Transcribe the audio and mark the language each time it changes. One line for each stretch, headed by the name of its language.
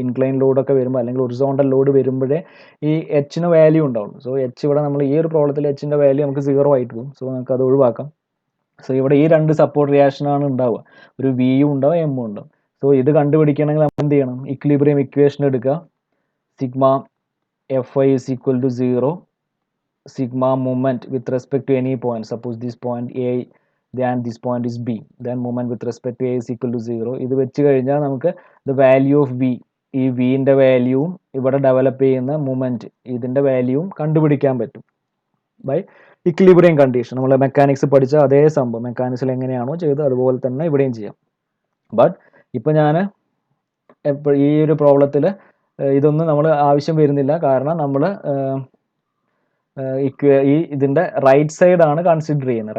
Malayalam: Incline ലോഡൊക്കെ വരുമ്പോൾ അല്ലെങ്കിൽ horizontal load വരുമ്പോഴേ ഈ എച്ചിന് വാല്യൂ ഉണ്ടാവുള്ളൂ. സോ എച്ച് ഇവിടെ നമ്മൾ ഈ ഒരു പ്രോബ്ലത്തിൽ എച്ചിൻ്റെ വാല്യൂ നമുക്ക് 0 ആയിട്ട് പോകും. സോ നമുക്ക് അത് ഒഴിവാക്കാം. സോ ഇവിടെ ഈ രണ്ട് സപ്പോർട്ട് റിയാക്ഷനാണ് ഉണ്ടാവുക, ഒരു വിയും ഉണ്ടാവും എമ്മും ഉണ്ടാവും. സോ ഇത് കണ്ടുപിടിക്കണമെങ്കിൽ നമ്മൾ എന്ത് ചെയ്യണം? ഇക്വിലിബ്രിയം ഇക്വേഷൻ എടുക്കുക.
English: Sigma Fi is equal to 0, sigma moment with respect to any point, suppose this point A then this point is B, then moment with respect to A is equal to 0.
Malayalam: ഇത് വെച്ച് കഴിഞ്ഞാൽ നമുക്ക്
English: the value of V,
Malayalam: ഈ വിൻ്റെ വാല്യൂവും ഇവിടെ develop ചെയ്യുന്ന moment ഇതിൻ്റെ വാല്യൂവും കണ്ടുപിടിക്കാൻ പറ്റും ബൈ ഇക്വിലിബ്രിയം കണ്ടീഷൻ. നമ്മൾ മെക്കാനിക്സ് പഠിച്ച അതേ സംഭവം മെക്കാനിക്സിൽ എങ്ങനെയാണോ ചെയ്തത് അതുപോലെ തന്നെ ഇവിടെയും ചെയ്യാം. ബട്ട് ഇപ്പോൾ ഞാൻ ഈ ഒരു പ്രോബ്ലത്തിൽ ഇതൊന്നും നമ്മൾ ആവശ്യം വരുന്നില്ല, കാരണം നമ്മൾ ഈ ഇതിൻ്റെ റൈറ്റ് സൈഡാണ് കൺസിഡർ ചെയ്യുന്നത്.